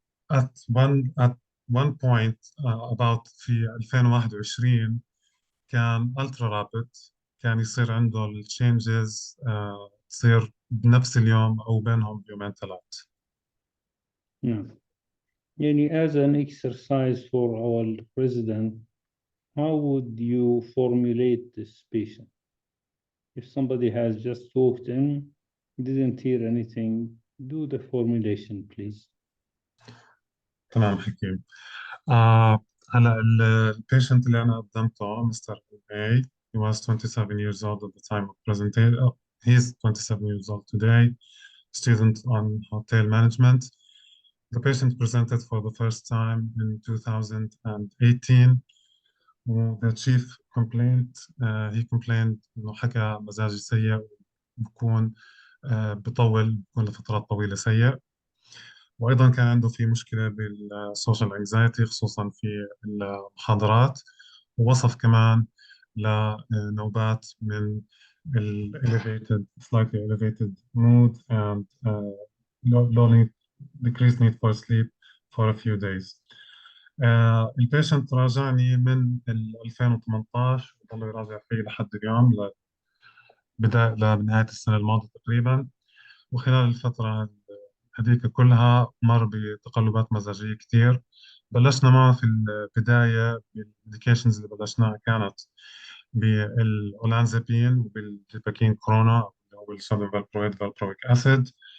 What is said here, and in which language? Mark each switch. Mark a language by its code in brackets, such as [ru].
[en] At one point about [ar] في 2021 كان [en] ultra rapid، [ar] كان يصير عنده التشينجز تصير بنفس اليوم أو بينهم يومين ثلاث. نعم. [en] يعني as an exercise for our resident, how would you formulate this patient? If somebody has just walked in, didn't hear anything, do the formulation, please. [ar] تمام حكيم. هلا البيشنت اللي أنا قدمته مستر [en] A, he was 27 years old at the time of presentation. He's 27 years old today, student on hotel management. The patient presented for the first time in 2018. The chief complaint, he complained [ar] إنه حكى مزاجي سيء، بكون بطول، بكون لفترات طويلة سيء. وأيضا كان عنده في مشكلة بالسوشيال انكزايتي خصوصا في المحاضرات، ووصف كمان لنوبات من [en] elevated, slightly elevated mood and low decreased need for sleep for a few days. [ar] البيشنت راجعني من 2018 وضل يراجع فيه لحد اليوم لنهاية السنة الماضية تقريبا، وخلال الفترة هذيك كلها مر بتقلبات مزاجية كتير. بلشنا معه في البداية بالميديكيشنز اللي بلشناها كانت بالأولانزابين وبالجيباكين كورونا والصوديوم فالبرويد valproic acid.